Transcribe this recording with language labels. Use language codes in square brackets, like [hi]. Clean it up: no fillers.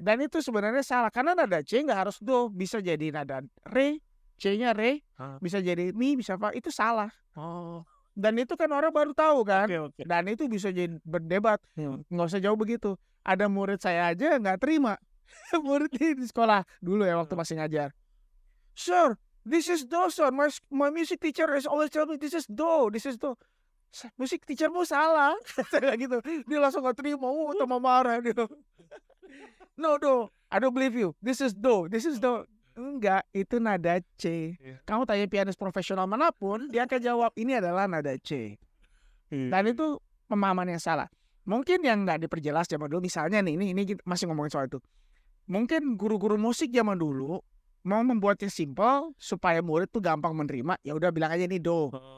[id] Dan itu sebenarnya salah karena nada C nggak harus do, bisa jadi nada re, C-nya re, bisa jadi mi, bisa fa, itu salah. Dan itu kan orang baru tahu kan. Okay. Dan itu bisa jadi berdebat. Nggak usah jauh begitu. Ada murid saya aja nggak terima. Murid di sekolah dulu ya waktu masih ngajar. [en] Sir, this is do, sir. My music teacher is always tell me this is do. [id] Musik teachermu salah. Saya gitu. Dia langsung gak terima. Sama marah dia. [en] No, do. I don't believe you. This is do. [id] Enggak, itu nada C. Iya. Kamu tanya pianis profesional manapun, dia akan jawab ini adalah nada C. Dan itu pemahaman yang salah. Mungkin yang nggak diperjelas zaman dulu, misalnya nih, ini kita masih ngomongin soal itu. Mungkin guru-guru musik zaman dulu mau membuatnya simpel supaya murid tuh gampang menerima, ya udah bilang aja ini do.